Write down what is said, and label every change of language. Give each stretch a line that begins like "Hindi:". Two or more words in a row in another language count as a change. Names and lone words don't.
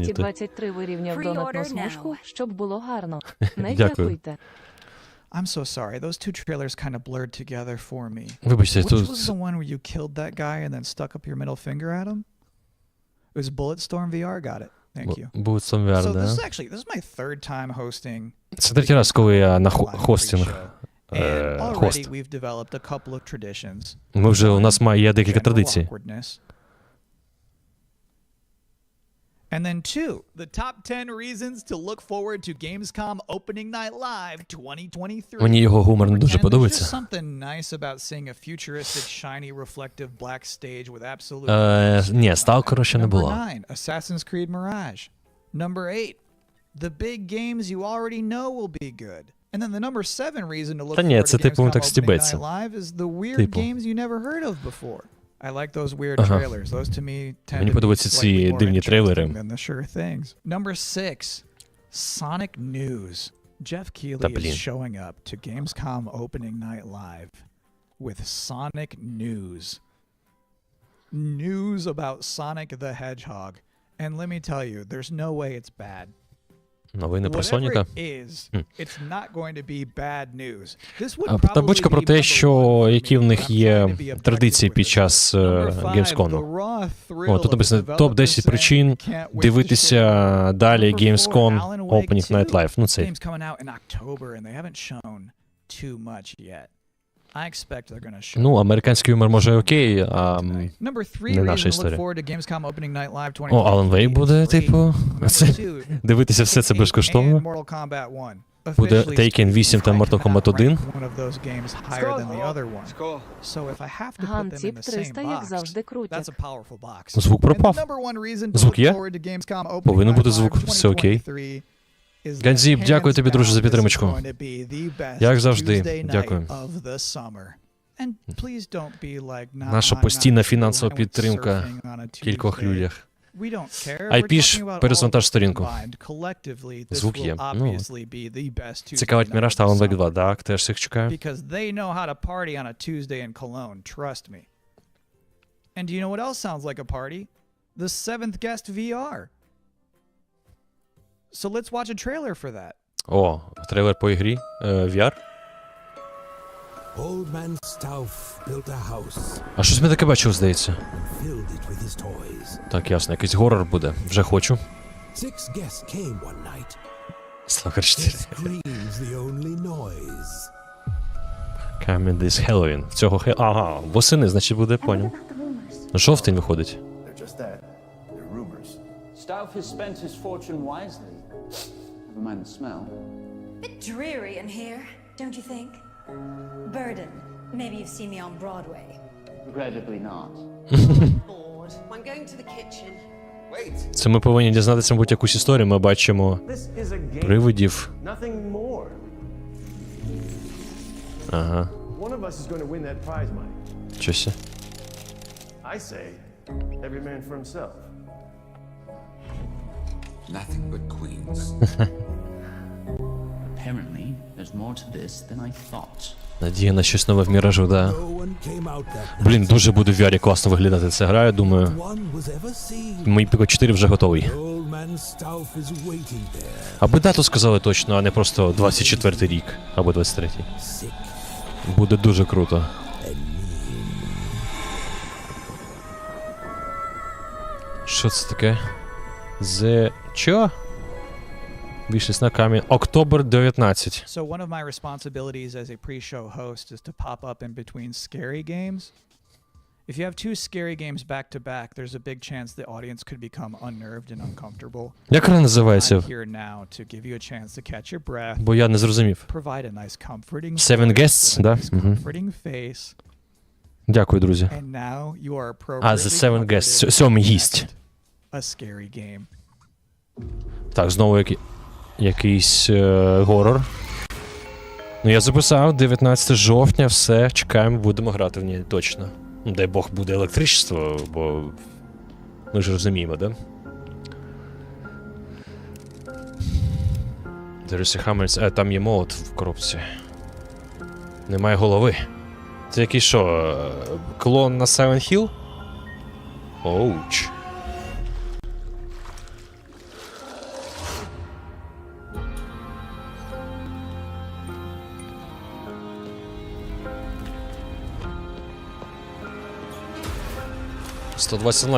Ukrainian: 223 вирівняв донатну смужку, щоб було гарно. Не Дякую. дякуйте.
English: I'm so sorry. Those two trailers kind of blurred together for me.
Ukrainian: Вибачте,
English: Which
Ukrainian: тут...
English: was the one where you killed that guy and then stuck up your middle finger at him? It was Bulletstorm VR. Got it. Thank you. Bulletstorm VR, So this is
Ukrainian: да.
English: actually this is my third time hosting.
Ukrainian: Це третій раз, коли я на хостинг.
English: And already
Ukrainian: Хост.
English: we've developed a couple of traditions.
Ukrainian: Ми вже, у нас є декілька
English: General
Ukrainian: традицій.
English: awkwardness. And then two, the top 10 reasons to look forward to Gamescom Opening Night Live 2023.
Ukrainian: Мені його гумор не дуже
English: And there's just
Ukrainian: подобається.
English: something nice about seeing a futuristic, shiny, reflective black stage with absolute...
Ukrainian: Ні, Сталкера ще не
English: Number
Ukrainian: було.
English: 9, Assassin's Creed Mirage. Number 8, the big games you already know will be good. And then the number 7 reason to look
Ukrainian: Та ні,
English: forward
Ukrainian: це
English: to
Ukrainian: типу він
English: Gamescom
Ukrainian: так
English: Opening
Ukrainian: стібеться.
English: Night Live is the weird
Ukrainian: Типу.
English: games you never heard of before. I like those weird
Ukrainian: Ага.
English: trailers. Those to me tend
Ukrainian: Мені
English: to be
Ukrainian: подобаються ці
English: slightly more
Ukrainian: дивні трейлери.
English: interesting than the sure things. Number 6, Sonic News. Jeff Keighley
Ukrainian: Та
English: is
Ukrainian: блін.
English: showing up to Gamescom Opening Night Live with Sonic News. News about Sonic the Hedgehog. And let me tell you, there's no way it's bad.
Ukrainian: Новини про
English: Whatever
Ukrainian: Соніка.
English: it is, it's not going to be bad news. This would
Ukrainian: А
English: probably
Ukrainian: табличка про
English: be
Ukrainian: те,
English: number
Ukrainian: що
English: one for
Ukrainian: які в
English: me,
Ukrainian: них
English: but I'm
Ukrainian: є
English: trying to be objective
Ukrainian: традиції
English: with
Ukrainian: під
English: it.
Ukrainian: час
English: Number 5,
Ukrainian: Gamescom.
English: the raw thrill
Ukrainian: О, тут
English: of
Ukrainian: написано
English: developers
Ukrainian: топ-10
English: saying
Ukrainian: причин
English: they can't wait to
Ukrainian: дивитися
English: share.
Ukrainian: далі
English: Number 4,
Ukrainian: Gamescom
English: Alan Wake
Ukrainian: Opening Night
English: 2.
Ukrainian: Live. Ну це.
English: Game's coming out in October and they haven't shown too much yet. I expect they're going to show.
Ukrainian: Ну, американський юмор може окей, а...
English: Number 3
Ukrainian: не
English: reason
Ukrainian: наша
English: to look
Ukrainian: історія.
English: forward to Gamescom Opening Night Live 2023
Ukrainian: О, Alan Wake буде,
English: is free.
Ukrainian: типу...
English: Number
Ukrainian: Це...
English: 2,
Ukrainian: Дивитися все це
English: Taken
Ukrainian: безкоштовно.
English: and Mortal Kombat 1.
Ukrainian: Буде
English: Officially
Ukrainian: Taken 8 та
English: I Mortal cannot Kombat 1. rank one of those games higher than the other one. So if I have to put them in
Ukrainian: Ган-ціп
English: the same
Ukrainian: 300, як
English: box,
Ukrainian: завжди, крутять.
English: that's a powerful box.
Ukrainian: Звук
English: And the
Ukrainian: пропав.
English: number one reason to
Ukrainian: Звук
English: look
Ukrainian: є?
English: forward to Gamescom Opening
Ukrainian: Повинен
English: Night
Ukrainian: бути
English: Live
Ukrainian: звук, все окей.
English: 2023 is that
Ukrainian: Ганзіп, дякую тобі, друже, за
English: hands down,
Ukrainian: підтримочку.
English: this is going to be the best
Ukrainian: Як завжди,
English: Tuesday night
Ukrainian: дякую.
English: of the summer. And please don't be like, nah,
Ukrainian: Наша
English: I'm
Ukrainian: постійна
English: not cool,
Ukrainian: фінансова
English: I went
Ukrainian: підтримка
English: surfing on a
Ukrainian: в кількох
English: Tuesday. людях. We don't care.
Ukrainian: Айпіш,
English: We're talking about
Ukrainian: перезавантаж
English: all
Ukrainian: сторінку.
English: combined. Collectively, this
Ukrainian: Звук
English: will
Ukrainian: є. Ну,
English: obviously be the best Tuesday
Ukrainian: цікавить
English: night
Ukrainian: Міраж
English: of
Ukrainian: та
English: the
Ukrainian: Alan Wake
English: summer.
Ukrainian: 2. Так, теж всіх чекаю.
English: Because they know how to party on a Tuesday in Cologne, trust me. And do you know what else sounds like a party? The 7th Guest VR. So let's watch a trailer for that.
Ukrainian: О, трейлер по ігрі. VR.
English: Old man Stauff built a house
Ukrainian: А щось ми таке бачив, здається.
English: and filled it with his toys.
Ukrainian: Так, ясно, якийсь горор буде. Вже хочу.
English: 6 guests came one night.
Ukrainian: Слахар
English: Their
Ukrainian: 4.
English: screams the only noise. Coming this Halloween.
Ukrainian: В цього Ага, восени, значить буде, поняв. Жовтень виходить.
English: They're just that. They're rumors. Stauff has spent his fortune wisely. Never mind the smell. Bit dreary in here, don't you think? Burden. Maybe you've seen me on Broadway. Regrettably not. Bored. I'm going to the kitchen. Wait,
Ukrainian: Це ми повинні дізнатися, мабуть, якусь історію. Ми бачимо
English: this is a game.
Ukrainian: привидів.
English: Nothing more.
Ukrainian: Ага,
English: One of us is going to win that prize money.
Ukrainian: щось.
English: I say, every man for himself. Nothing but queens. Apparently, there's more to this than I thought.
Ukrainian: Надія на щось нове в Міражу, да.
English: No one came out that
Ukrainian: Блін, дуже буде в VR класно виглядати ця гра, я думаю.
English: one was ever seen.
Ukrainian: Мій Піко 4 вже готовий.
English: Old man Stauff is waiting there.
Ukrainian: Аби дату сказали точно, а не просто 24-й рік, або 23-й.
English: Sick
Ukrainian: Буде дуже круто.
English: and mean.
Ukrainian: Що це таке? Чо? Вийшлись на камінь.
English: Октобер 19. So one of my responsibilities as a pre-show host is to pop up in between scary games. If you have two scary games back to back, there's a big chance the audience could become unnerved and uncomfortable.
Ukrainian: Як вона називається?
English: I'm here now to give you a chance to catch your breath.
Ukrainian: Бо я не зрозумів.
English: Provide a nice comforting
Ukrainian: Seven Guests, да?
English: comforting face.
Ukrainian: Дякую, друзі.
English: And now you are
Ukrainian: А, The Seven Guests. Сьомий гість.
English: A scary game.
Ukrainian: Так, знову якийсь горор. Ну, я записав 19 жовтня, все, чекаємо, будемо грати в ній точно. Ну, дай Бог буде електричество, бо ми ж розуміємо, да?
English: There is a hammer.
Ukrainian: Там є молот в коробці. Немає голови. Це який що, клон на Silent Hill? Оуч. $120 онлайн.